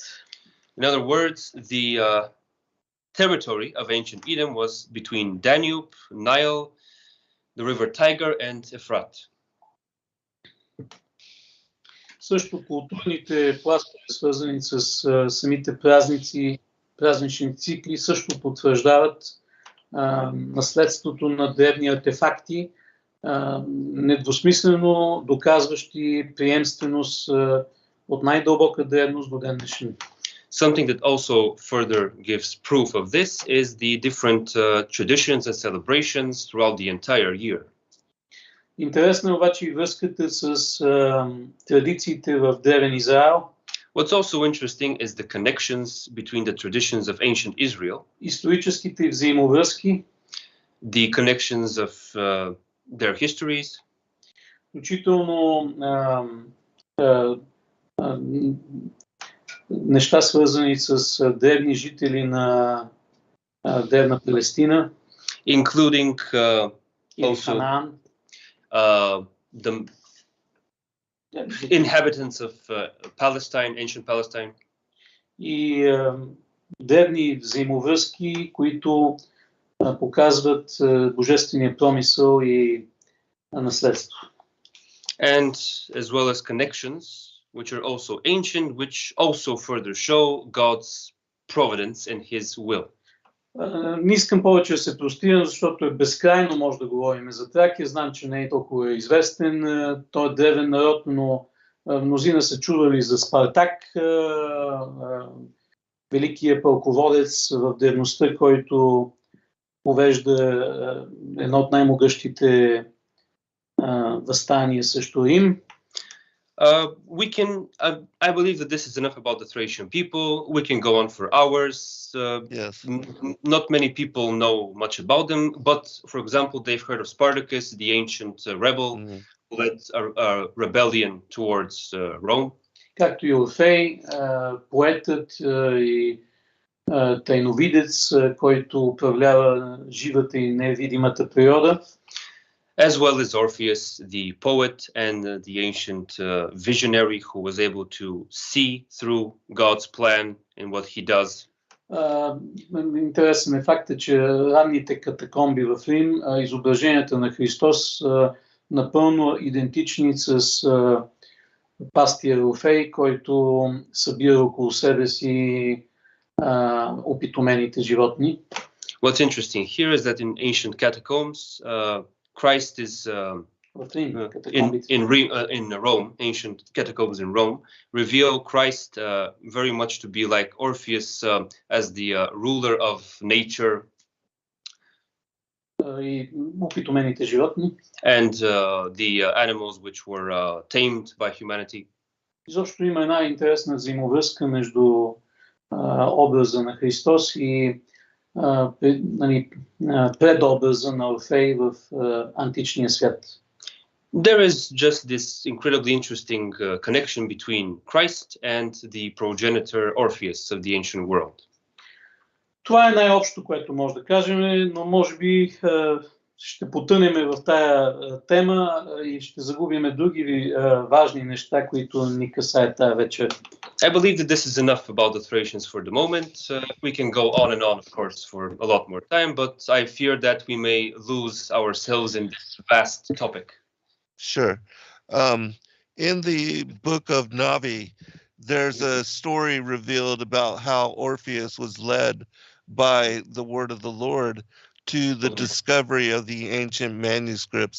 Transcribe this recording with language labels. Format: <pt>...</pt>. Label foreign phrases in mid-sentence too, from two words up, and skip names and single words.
<en>In other words, the territory of ancient Edom was between Danube, Nile, the river Tiger, and Euphrates.</en> <bg>Също културните пластове, свързани с самите празници, празнични цикли, също потвърждават наследството на древни артефакти, недвусмислено доказващи приемственост от най-дълбока древност до ден днешен.</bg> <en>Something that also further gives proof of this is the different traditions and celebrations throughout the entire year.</en> <bg>Интересна е обаче и връзката с традициите в древен Израел.</bg> <en>What's also interesting is the connections between the traditions of ancient Israel,</en> <bg>историческите взаимовръзки,</bg> <en>the connections of their histories,</en> <bg>включително неща свързани с древни жители на древна Палестина,</bg> <en>including also the inhabitants of Palestine, ancient Palestine.</en> <bg>И древни взаимовръзки, които показват божествения промисъл и наследство.</bg> <en>And as well as connections which are also ancient, which also further show God's providence and His will.</en> <bg>Не искам повече да се простирам, защото е безкрайно може да говорим за Тракия. Знам, че не е толкова известен. Той е древен народ, но мнозина са чували за Спартак, великия пълководец в древността, който повежда едно от най-могъщите въстания срещу Рим.</bg> <en>I believe that this is enough about the Thracian people. We can go on for hours. Yes. Not many people know much about them, but for example, they've heard of Spartacus, the ancient rebel who led a rebellion towards Rome.</en> <bg>Както и Орфей, поетът и тайновидец, който управлява живата и невидимата природа.</bg> <en>As well as Orpheus, the poet and the ancient visionary who was able to see through God's plan and what he does.</en> <bg>Интересен е факта, че ранните катакомби в Рим, изображенията на Христос напълно идентични с пастия Орфей, който събира около себе си опитомените животни.</bg> <en>What's interesting here is that in ancient catacombs, Christ is in Rome, ancient catacombs in Rome, reveal Christ very much to be like Orpheus as the ruler of nature. And the animals which were tamed by humanity.</en> <bg>Изобщо има една интересна взаимовръзка между образа на Христос и предобраза на Орфей в античния свят.</bg> <en>There is just this incredibly interesting connection between Christ and the progenitor Orpheus of the ancient world.</en> <bg>Това е най-общо, което може да кажем, но може би ще потънем в тая тема и ще загубим други важни неща, които ни касаят тая вечер.</bg> <en>I believe that this is enough about the Thracians for the moment. We can go on and on, of course, for a lot more time, but I fear that we may lose ourselves in this vast topic. Sure. In the book of Navi, there's a story revealed about how Orpheus was led by the word of the Lord to the discovery of the ancient manuscripts.</en>